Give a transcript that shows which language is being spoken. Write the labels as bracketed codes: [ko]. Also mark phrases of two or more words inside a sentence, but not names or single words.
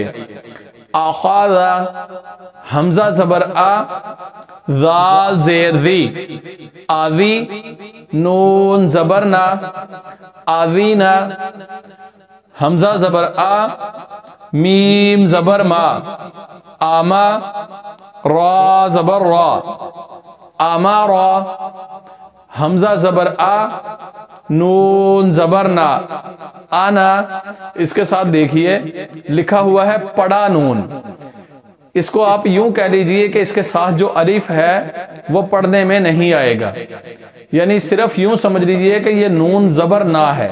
[ur] آخاذا۔ حمزہ زبر آ، ذال زیر ذی، آذی، نون زبر نا، آذینا۔ حمزہ زبر آ، میم زبر ما، آما، را زبر را، آمارا۔ حمزہ زبر آ، نون زبر نا، آنا۔ اس کے ساتھ دیکھیے لکھا ہوا ہے پڑا نون۔ اس کو آپ یوں کہہ لیجئے کہ اس کے ساتھ جو الف ہے وہ پڑھنے میں نہیں آئے گا، یعنی صرف یوں سمجھ لیجئے کہ یہ نون زبر نہ ہے۔